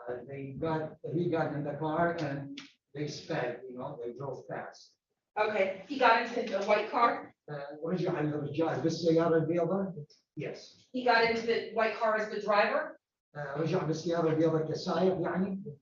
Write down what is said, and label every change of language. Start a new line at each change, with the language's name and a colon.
English: He got in the car and they sped, they drove fast. Okay, he got into the white car?
Arabic: رجع الرجال بالسيارة البيضاء.
English: Yes. He got into the white car as the driver?
Arabic: رجع بالسيارة البيضاء كسائق يعني.